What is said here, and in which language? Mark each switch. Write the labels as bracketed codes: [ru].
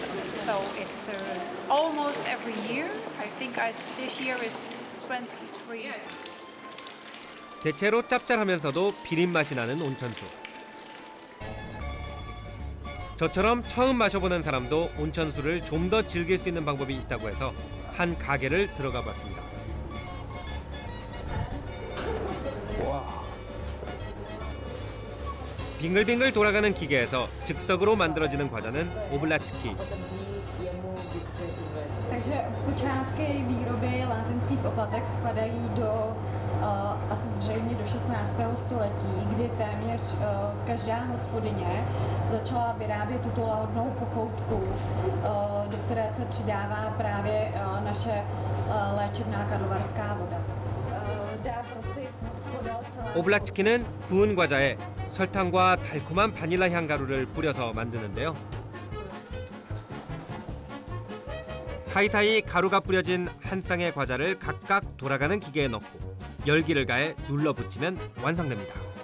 [en] So it's almost every year. I think this year is 23. [ko] 대체로 짭짤하면서도 비린 맛이 나는 온천수. 저처럼 처음 마셔보는 사람도 온천수를 좀 더 즐길 수 있는 방법이 있다고 해서 한 가게를 들어가 봤습니다. 빙글빙글 돌아가는 기계에서 즉석으로 만들어지는 과자는 오블라트키. [cs] Takže počátky výroby lázeňských oplatek spadají do asi zřejmě do 16. století, kdy téměř každá hospodyně začala vyrábět tuto lahodnou pochoutku, do které se přidává právě naše léčebná karlovarská voda. Dá prosím podal celé... [ko] 오블라트키는 구운 과자에 설탕과 달콤한 바닐라 향가루를 뿌려서 만드는데요. 사이사이 가루가 뿌려진 한 쌍의 과자를 각각 돌아가는 기계에 넣고 열기를 가해 눌러 붙이면 완성됩니다.